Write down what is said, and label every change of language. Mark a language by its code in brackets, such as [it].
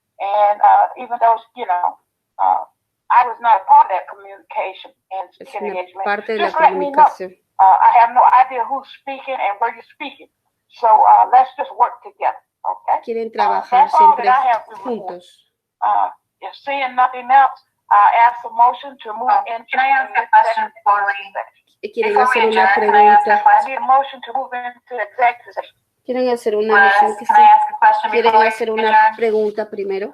[en] And even though, I was not a part of that communication and engagement. [es] Parte de la [en] just let me know. I have no idea who's speaking and where you're speaking. So let's just work together, okay? [es] Quieren trabajar siempre juntos. [en] If seeing nothing else, I ask a motion to move in. Can I ask a question before we? [es] Quieren hacer una pregunta. [en] I need a motion to move into executive session. [es] ¿Quieren hacer una moción que sí? ¿Quieren hacer una pregunta primero?